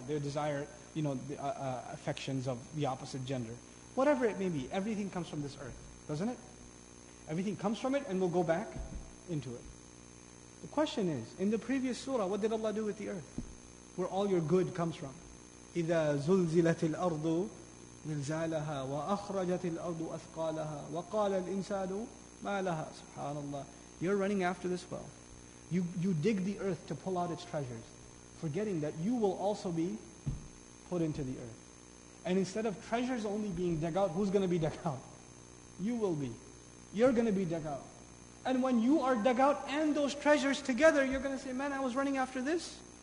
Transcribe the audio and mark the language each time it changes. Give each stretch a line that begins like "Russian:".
English: They desire, the affections of the opposite gender. Whatever it may be, everything comes from this earth, doesn't it? Everything comes from it and will go back into it. The question is, in the previous surah, what did Allah do with the earth? Where all your good comes from.
Arabic: إِذَا زُلْزِلَتِ الْأَرْضُ زلزالها وأخرجت الأرض أثقالها وقال الإنسان ما لها. SubhanAllah.
English: You're running after this wealth. You dig the earth to pull out its treasures, forgetting that you will also be put into the earth. And instead of treasures only being dug out, who's going to be dug out? You will be. You're going to be dug out. And when you are dug out and those treasures together, you're going to say, man, I was running after this.